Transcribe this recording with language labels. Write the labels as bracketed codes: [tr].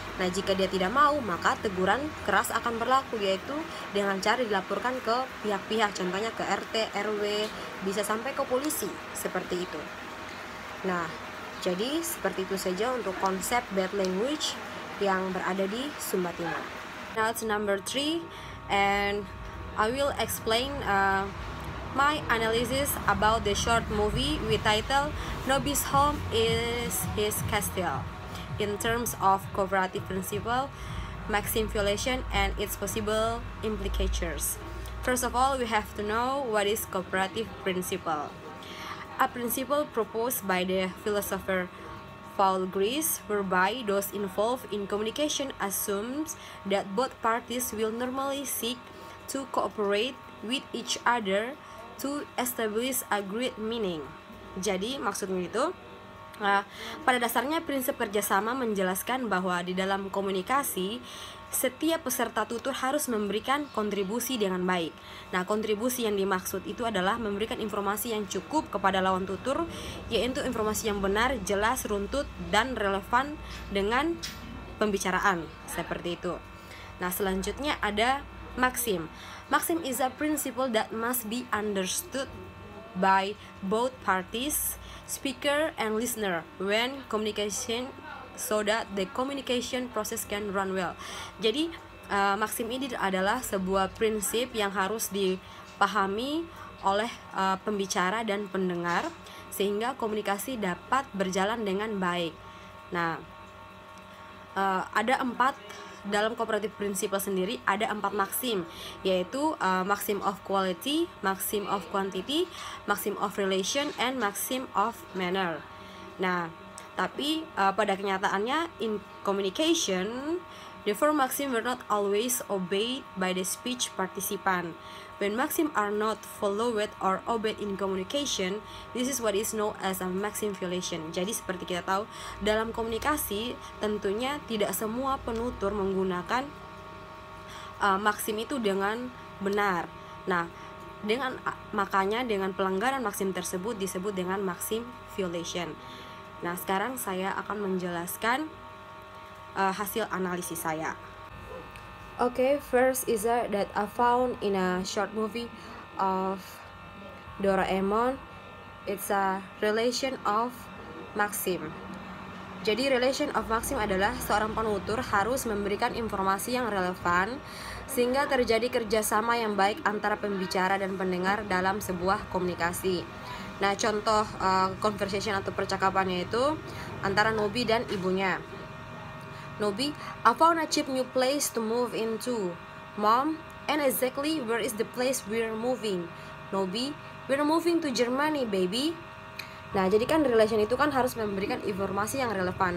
[id] Nah, jika dia tidak mau, maka teguran keras akan berlaku, yaitu dengan cara dilaporkan ke pihak-pihak, contohnya ke RT, RW, bisa sampai ke polisi, seperti itu. Nah, jadi seperti itu saja untuk konsep bad language yang berada di Sumba Timur. [en] Now it's number 3, and I will explain my analysis about the short movie with title Nobi's Home is His Castle in terms of cooperative principle, maxim violation, and its possible implications. First of all, we have to know what is cooperative principle. A principle proposed by the philosopher Paul Grice, whereby those involved in communication assumes that both parties will normally seek to cooperate with each other to establish a great meaning. [id] Jadi maksudnya itu, pada dasarnya prinsip kerjasama menjelaskan bahwa di dalam komunikasi setiap peserta tutur harus memberikan kontribusi dengan baik. Nah, kontribusi yang dimaksud itu adalah memberikan informasi yang cukup kepada lawan tutur, yaitu informasi yang benar, jelas, runtut, dan relevan dengan pembicaraan, seperti itu. Nah, selanjutnya ada maxim. [en] Maxim is a principle that must be understood by both parties, speaker and listener, when communication, so that the communication process can run well. [id] Jadi maxim ini adalah sebuah prinsip yang harus dipahami oleh pembicara dan pendengar sehingga komunikasi dapat berjalan dengan baik. Nah, ada 4 dalam cooperative principle sendiri, ada 4 maxim, yaitu maxim of quality, maxim of quantity, maxim of relation, and maxim of manner. Nah, tapi pada kenyataannya [en] in communication, the four maxim were not always obeyed by the speech participant. When maxim are not followed or obeyed in communication, this is what is known as a maxim violation. [id] Jadi seperti kita tahu, dalam komunikasi tentunya tidak semua penutur menggunakan maxim itu dengan benar. Nah, makanya dengan pelanggaran maxim tersebut disebut dengan maxim violation. Nah, sekarang saya akan menjelaskan hasil analisis saya. [en] Okay, first is that I found in a short movie of Doraemon, it's a relation of maxim. [id] Jadi relation of maxim adalah seorang penutur harus memberikan informasi yang relevan sehingga terjadi kerjasama yang baik antara pembicara dan pendengar dalam sebuah komunikasi. Nah, contoh conversation atau percakapannya itu antara Nobi dan ibunya. [en] Nobi, I found a cheap new place to move into. Mom, and exactly where is the place we're moving? Nobi, we're moving to Germany, baby. [id] Nah, jadi kan relation itu kan harus memberikan informasi yang relevan.